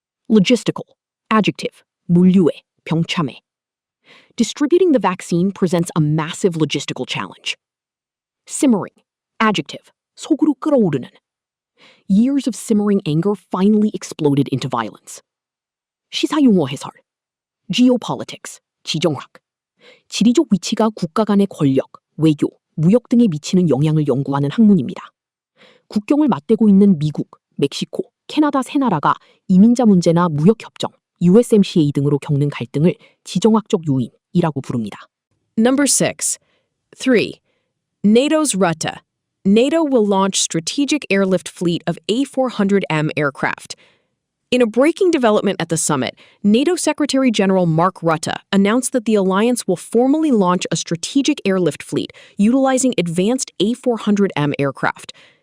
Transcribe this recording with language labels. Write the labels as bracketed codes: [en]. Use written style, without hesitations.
[en] Logistical. Adjective. [ko] 물류에. 병참에. [en] Distributing the vaccine presents a massive logistical challenge. Simmering. Adjective. [ko] 속으로 끓어오르는. [en] Years of simmering anger finally exploded into violence. [ko] 시사용어 해설. Geopolitics. 지정학. 지리적 위치가 국가 간의 권력, 외교, 무역 등에 미치는 영향을 연구하는 학문입니다. 국경을 맞대고 있는 미국, 멕시코, 캐나다 세 나라가 이민자 문제나 무역 협정, USMCA 등으로 겪는 갈등을 지정학적 요인이라고 부릅니다. [en] Number 6. 3. NATO's Rutta. NATO will launch strategic airlift fleet of A400M aircraft. In a breaking development at the summit, NATO Secretary General Mark Rutte announced that the alliance will formally launch a strategic airlift fleet utilizing advanced A400M aircraft.